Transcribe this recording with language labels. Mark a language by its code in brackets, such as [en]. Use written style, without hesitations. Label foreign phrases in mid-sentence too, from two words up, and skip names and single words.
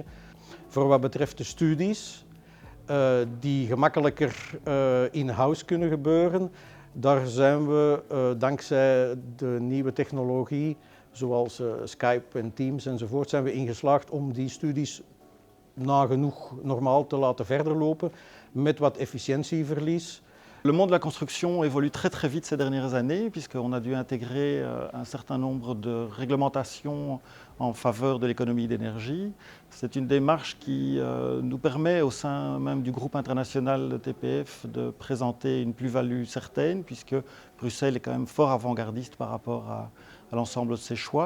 [nl] Voor wat betreft de studies, die gemakkelijker in-house kunnen gebeuren, daar zijn we dankzij de nieuwe technologie, zoals Skype en Teams enzovoort, zijn we ingeslaagd om die studies nagenoeg normaal te laten verder lopen, met wat efficiëntieverlies. [fr] Le monde de la construction évolue très vite ces dernières années puisqu'on a dû intégrer un certain nombre de réglementations en faveur de l'économie d'énergie. C'est une démarche qui nous permet au sein même du groupe international de TPF de présenter une plus-value certaine puisque Bruxelles est quand même fort avant-gardiste par rapport à l'ensemble de ses choix.